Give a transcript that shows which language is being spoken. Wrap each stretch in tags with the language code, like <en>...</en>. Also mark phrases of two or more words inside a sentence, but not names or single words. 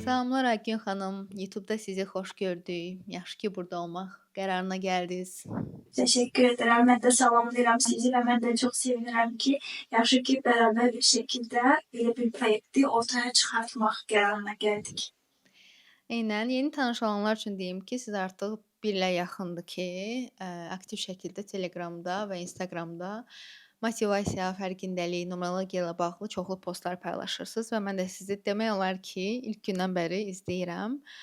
<az>Salamlar Aygün xanım. YouTube'da sizi xoş gördük. Yaxşı ki burada olmaq qərarına gəldiniz.</az> <tr>Teşekkür ederim. Ben de salamlayıram sizi ve ben de çok</tr> <az>sevinirəm ki, yaxşı ki</az> <tr>beraber bir şekilde böyle bir proyekti ortaya çıkartmaq</tr> <az>qərarına gəldik. Eynən, yeni tanış olanlar üçün deyim ki, siz artıq 1 ilə yaxındır ki, aktiv şəkildə Telegramda və Instagramda motivasiya, fərqindəlik, numerologiya ilə bağlı çoxlu postlar paylaşırsınız və mən də sizi demək olar ki, ilk gündən bəri izləyirəm.</az>